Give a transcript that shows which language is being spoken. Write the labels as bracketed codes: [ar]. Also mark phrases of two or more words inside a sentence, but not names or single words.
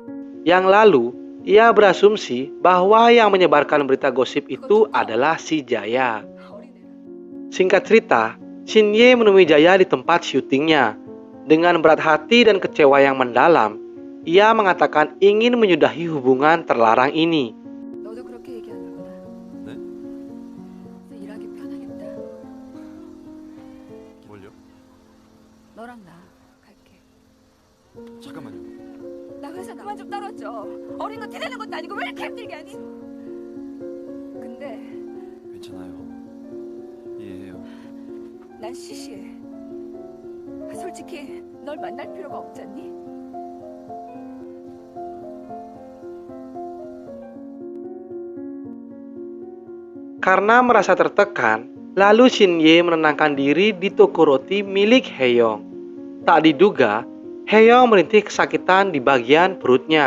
[id] Yang lalu, ia berasumsi bahwa yang menyebarkan berita gosip itu adalah si Jaya. Singkat cerita, Shin Ye menemui Jaya di tempat syutingnya. Dengan berat hati dan kecewa yang mendalam, ia mengatakan ingin menyudahi hubungan terlarang ini. [ko] 너도 그렇게 얘기하나 보다. 네? 일하기 편하겠다. 뭘요? 너랑 나 갈게. 잠깐만요. 나 회사 그만 좀 떨어져. 어린 거 티내는 것도 아니고 왜 이렇게 힘들게 하니? 근데 괜찮아요. 이해해요. 난 시시해. 솔직히 널 만날 필요가 없잖니? [id] Karena merasa tertekan, lalu Shin Ye menenangkan diri di toko roti milik Hyung. Tak diduga, Hyung merintih kesakitan di bagian perutnya.